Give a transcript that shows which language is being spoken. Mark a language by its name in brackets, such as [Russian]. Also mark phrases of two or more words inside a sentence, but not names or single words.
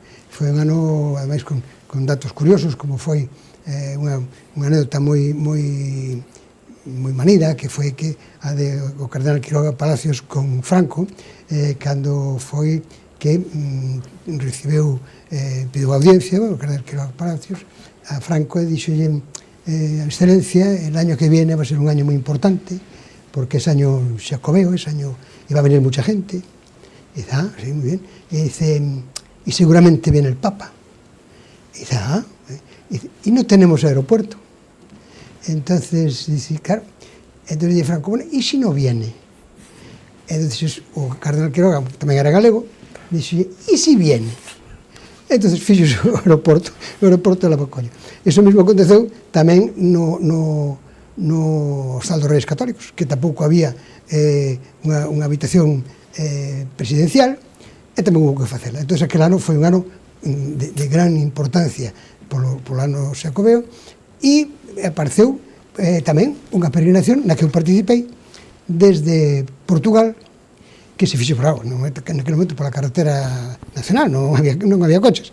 [Galician] Foi un ano, ademais, con datos curiosos, como foi unha anécdota moi manida, que foi que a de o cardenal Quiroga Palacios con Franco, cando foi que recibeu, pediu audiencia, o cardenal Quiroga Palacios, a Franco, e dixolle: [Spanish] Excelencia, el año que viene va a ser un año muy importante, porque es año xacobeo, es año, y va a venir mucha gente. Y dice, sí, muy bien. Y dice, y seguramente viene el Papa. Y dice, y no tenemos aeropuerto. Entonces, dice, claro, entonces dice Franco, bueno, ¿y si no viene? [Galician] Entonces, o cardenal Quiroga, tamén era galego, [Spanish] dice, ¿y si viene? [Galician] Entonces fixose o aeroporto de Lavacolla. Iso mesmo aconteceu tamén no Hostal dos Reis Católicos, que tampouco había unha habitación presidencial, e tamén houve que facela. Entón, aquel ano foi un ano de gran importancia polo ano xacobeo, e apareceu tamén unha peregrinación na que eu participei desde Portugal, que se fixo por agua, naquele momento pola carretera nacional, non había coches.